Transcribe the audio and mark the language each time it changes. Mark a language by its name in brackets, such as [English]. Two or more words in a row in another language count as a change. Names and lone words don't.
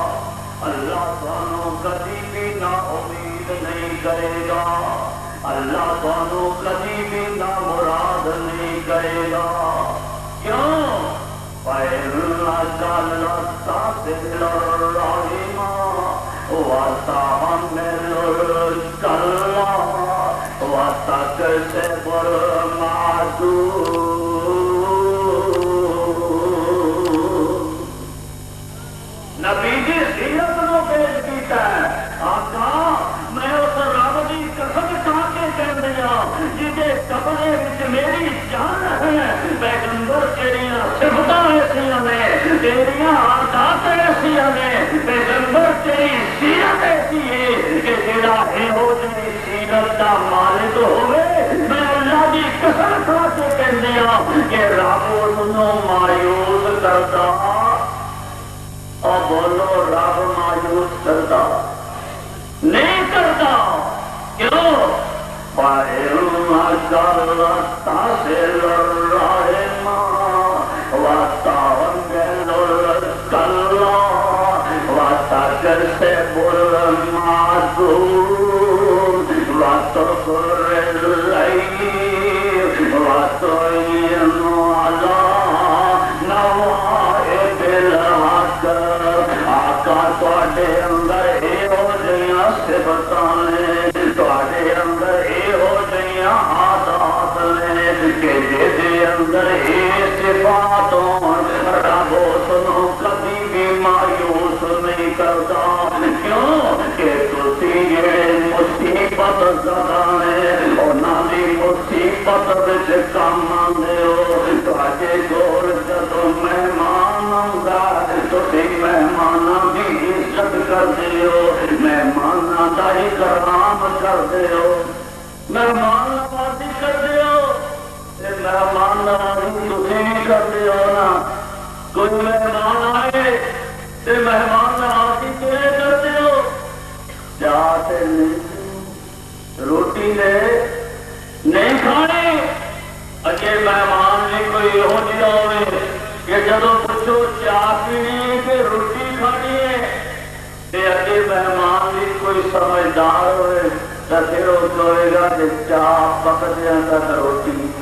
[Punjabi] اللہ تانوں کبھی بھی نا امید نہیں کرے گا، اللہ تانوں کبھی بھی نا مراد نہیں کرے گا۔ کیوں؟ [Arabic] فَإِنَّكَ لَتَصِلُ الرَّحِمَ وَتَحْمِلُ الْكَلَّ وَتَكْسِبُ الْمَعْدُومَ۔ [Punjabi] نبی جی سیرت نو پیش کیتا ہے، آقا میں اس رب دی قسم کھا کے کہندیا جہدے قبضے وچ میری جان ہے، پیغمبر تیریاں صفتاں ایسیاں نے، تیریاں عادات ایسیاں نے، پیغمبر تیری سیرت ایسی ہے کہ جڑا ہو جی سیرت دا مالک ہوئے، میں اللہ دی قسم کھا کے کہندیا کہ رب انہوں مایوس کرتا۔ [Urdu] اور بولو رب مایوس کرتا نہیں کرتا، کیوں؟ [Arabic] فَإِنَّكَ لَتَصِلُ الرَّحِمَ وَتَحْمِلُ الْكَلَّ وَتَكْسِبُ الْمَعْدُومَ وَتُخْرِجُ اللَّيْلَ وَتُعِينُ عَلَىٰ نَوَائِبِ الْحَقِّ۔ [Punjabi] آقا تواڈے اندر ایہو جہیاں صفتاں نے، تواڈے اندر ایہو جہیاں عادات نے کہ جہدے اندر یہ صفات ہون رب اسنوں کبھی بھی مایوس نہیں کرتا۔ کیوں کہ تسی جڑے مصیبت زدہ نے انہاں دی مصیبت وچ کم آندے ہو۔ تواڈے کول جدوں مہمان آندا تسی مہماناں دی عزت کردے ہو، مہماناں دا اکرام کردے ہو، مہمان نوازی کردے ہو۔ تے مہمان نوازی تسی بھی کردے ہو نا، کوئی مہمان آئے تے مہمان نوازی کیویں کردے ہو؟ چاہ تے روٹی لے نہیں کھانی، اجے مہمان نہیں کوئی ہو جہا ہوئے کہ جدو پوچھو چاہ پینی ہے کہ روٹی کھانی ہے، تے اجے مہمان بھی کوئی سمجھدار ہوئے [Urdu] تو پھر وہ کہے گا کہ [Punjabi] چاہ پکدیاں تک روٹی